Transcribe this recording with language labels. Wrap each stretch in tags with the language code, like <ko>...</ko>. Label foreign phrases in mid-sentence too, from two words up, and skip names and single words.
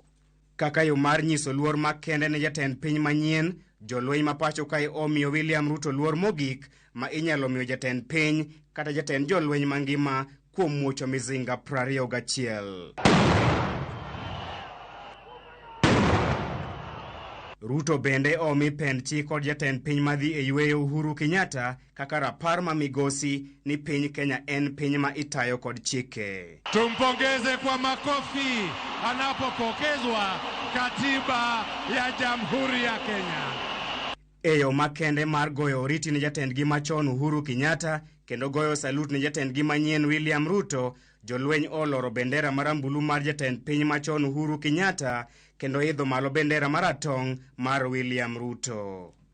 <luo>Kaka yo mar nyiso luor makende ne jatend piny manyien, jolweny ma pacho kae omiyo William Ruto luor mogik ma inyalo miyo jatend piny kata jatend jolweny mangima kuom muocho mizinga 21. Ruto bende omi penchi kod jatend piny madhi e yweyo Uhuru Kenyatta kaka rapar ma migosi ni piny Kenya en piny ma itayo kod chike.</luo> <sw>Tumpongeze kwa makofi anapopokezwa katiba ya Jamhuri ya Kenya.</sw> <luo>Eyo makende mar goyo oriti ni jatendgi machon Uhuru Kenyatta kendo goyo salut ni jatendgi manyien William Ruto, jolweny oloro bendera marambulu mar jatend piny machon Uhuru Kenyatta kendo idho malo bendera maratong' mar William Ruto.</luo>